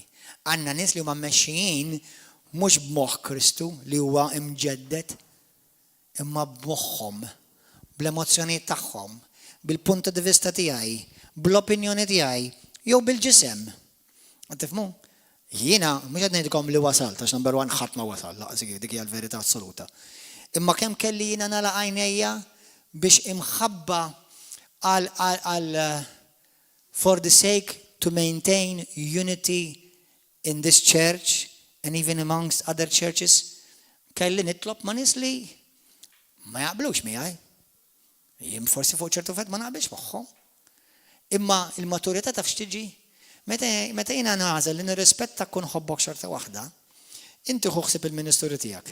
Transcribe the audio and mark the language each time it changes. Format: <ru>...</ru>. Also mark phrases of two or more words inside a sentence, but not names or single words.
<mt>Għandna nies li huma mmexxijin mhux b'moħħ Kristu li huwa imġeddet, imma b'moħħhom, bl-emozzjonijiet tagħhom, bil-punt di vista tiegħi, bl-opinjoni tiegħi, jew bil-ġisem. Tifhmu? Jiena mhux qed ngħidilkom li wasalt għax number 1 ħadd ma wasal, laqas dik hija l-verità assoluta. Imma kemm kelli jiena nagħlaq għajnejja biex imħabba għal</mt> <en>for the sake to maintain unity in this church and even amongst other churches,</en> <mt>kelli nitlob ma' nies li ma jaqblux miegħi. Jien forsi fuq ċertu fett ma naqbilx magħhom. Imma il-maturità taf x'tiġi? Meta jiena nagħżel li nirrispetta kun ħobbok xorta waħda, inti ħuħsib il-ministeru tiegħek.</mt>